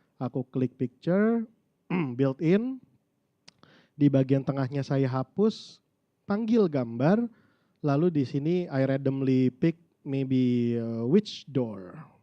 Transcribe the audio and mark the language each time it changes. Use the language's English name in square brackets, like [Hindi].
[Indonesian] Aku klik picture, [English] built in. [Indonesian] Di bagian tengahnya saya hapus, panggil gambar. Lalu di sini [English] I randomly pick maybe which door.